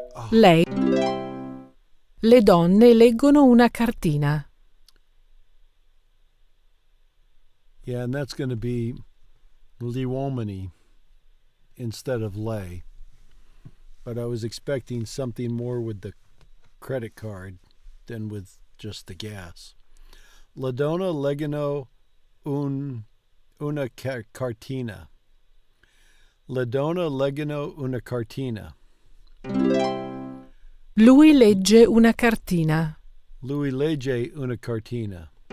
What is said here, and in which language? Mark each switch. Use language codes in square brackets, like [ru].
[it] Lei. Le donne leggono una cartina. [en] Yeah, and that's going to be [it] gli uomini [en] instead of lei. But I was expecting something more with the credit card than with just the gas. [it] La donna leggono una cartina. La donna leggono una cartina. Lui legge una cartina. Lui legge una cartina.